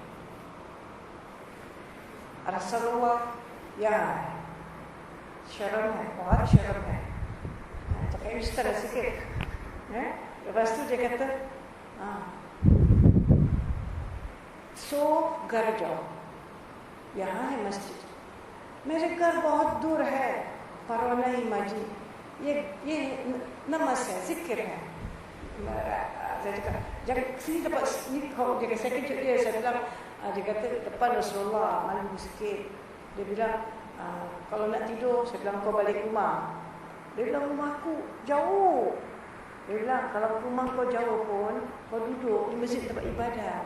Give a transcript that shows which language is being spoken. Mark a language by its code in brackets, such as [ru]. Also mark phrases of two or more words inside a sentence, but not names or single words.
[ms] Rasulullah, ya, syarabnya, wahad syarabnya. Cakap Ustaz dah sikit. Lepas tu dia kata, so [hi] घर जाओ, यहाँ है मस्जिद, मेरे घर बहुत दूर है, परवाना ही माजी, ये नमाज है, zikir है. [ms] Saya cakap, jangan sini dapat ni kau. Dia kata, saya kejut dia. Saya bilang, dia kata depan Rasulullah, malu sikit. Dia bilang, kalau nak tidur, saya bilang kau balik rumah. Dia bilang rumah aku jauh. Dia bilang, kalau rumah kau jauh pun, kau duduk di masjid tempat ibadah.